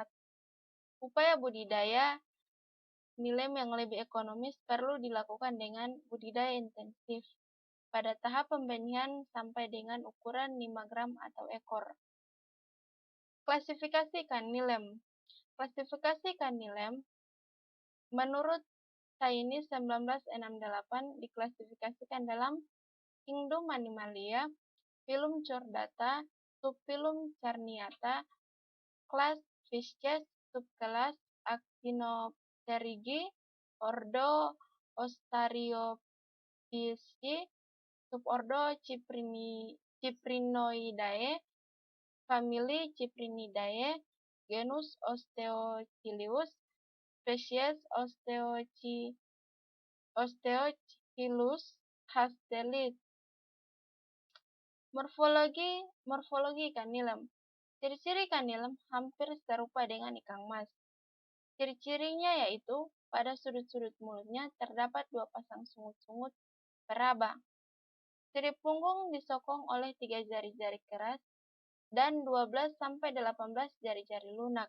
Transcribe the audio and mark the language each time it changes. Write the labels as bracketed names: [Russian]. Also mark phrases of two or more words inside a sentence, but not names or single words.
[Indonesian] Upaya budidaya nilem yang lebih ekonomis perlu dilakukan dengan budidaya intensif pada tahap pembenihan sampai dengan ukuran 5 gram atau ekor. Klasifikasi ikan nilem. Klasifikasi ikan nilem menurut Chinese 1968 diklasifikasikan dalam Kingdom Animalia, Phylum Chordata, Subphylum Charniata, kelas Fishes, subkelas Actinopterygii, ordo Ostariophysi, subordo Cyprinoidae, famili Cyprinidae, genus Osteochilius, spesies Osteochilus hastelis. Morfologi ikan nilem. Ciri-ciri ikan nilem hampir serupa dengan ikan mas. Ciri-cirinya yaitu pada sudut-sudut mulutnya terdapat 2 pasang sungut-sungut peraba. Sirip punggung disokong oleh 3 jari-jari keras dan 12-18 jari-jari lunak.